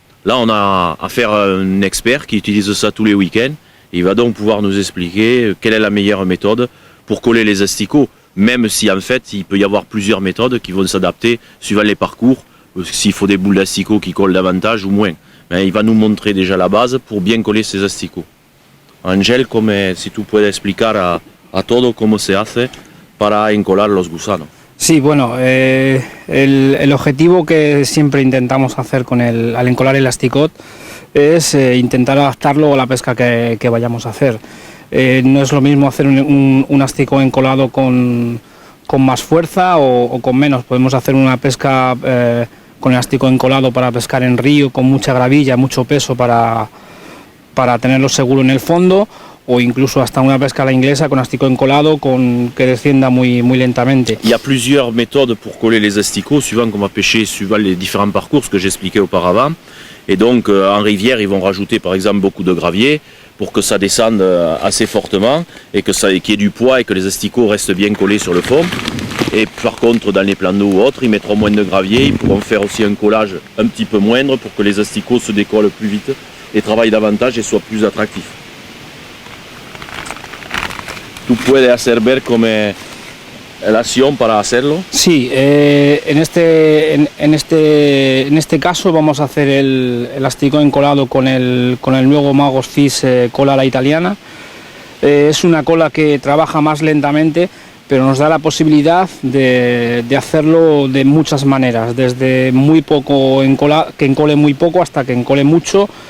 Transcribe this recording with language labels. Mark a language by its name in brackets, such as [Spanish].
[French] Là on a affaire à un expert qui utilise ça tous les week-ends. Il va donc pouvoir nous expliquer quelle est la meilleure méthode pour coller les asticots, même si en fait il peut y avoir plusieurs méthodes qui vont s'adapter suivant les parcours, s'il faut des boules d'asticots qui collent davantage ou moins. Mais il va nous montrer déjà la base pour bien coller ces asticots. [Spanish] Angel, si tú puedes explicar a todo cómo se hace para encolar los gusanos. Sí, bueno, el objetivo que siempre intentamos hacer al encolar el asticot es intentar adaptarlo a la pesca que vayamos a hacer. No es lo mismo hacer un asticot encolado con más fuerza o con menos. Podemos hacer una pesca con el asticot encolado para pescar en río, con mucha gravilla, mucho peso para tenerlo seguro en el fondo, o incluso hasta una pesca a la inglesa con asticot encolado que descienda muy lentamente. [French] Il y a plusieurs méthodes pour coller les asticots suivant qu'on va pêcher, suivant les différents parcours, ce que j'expliquais auparavant. Et donc en rivière, ils vont rajouter par exemple beaucoup de gravier pour que ça descende assez fortement et qu'il y ait du poids et que les asticots restent bien collés sur le fond. Et par contre, dans les plans d'eau ou autres, ils mettront moins de gravier, ils pourront faire aussi un collage un petit peu moindre pour que les asticots se décollent plus vite et travaillent davantage et soient plus attractifs. [Spanish] ¿Tú puedes hacer ver cómo la acción para hacerlo? Sí, en este caso vamos a hacer el asticot encolado con el nuevo Magos Fish cola a la italiana. Es una cola que trabaja más lentamente, pero nos da la posibilidad de hacerlo de muchas maneras, desde muy poco que encole muy poco hasta que encole mucho,